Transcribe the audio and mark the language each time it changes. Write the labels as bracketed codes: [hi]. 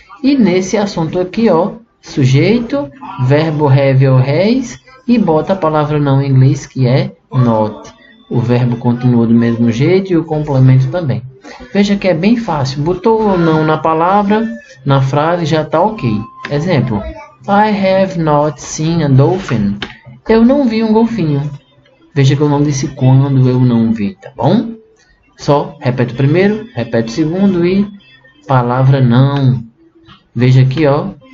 [pt] E nesse assunto aqui, ó, sujeito, verbo have ou has, e bota a palavra não em inglês, que é not. O verbo continua do mesmo jeito e o complemento também. Veja que é bem fácil, botou o não na palavra, na frase, já está ok. Exemplo. [en] I have not seen a dolphin. [pt] Eu não vi um golfinho. Veja que eu não disse quando eu não vi, tá bom? Só repete o primeiro, repete o segundo e palavra não. Veja aqui, ó.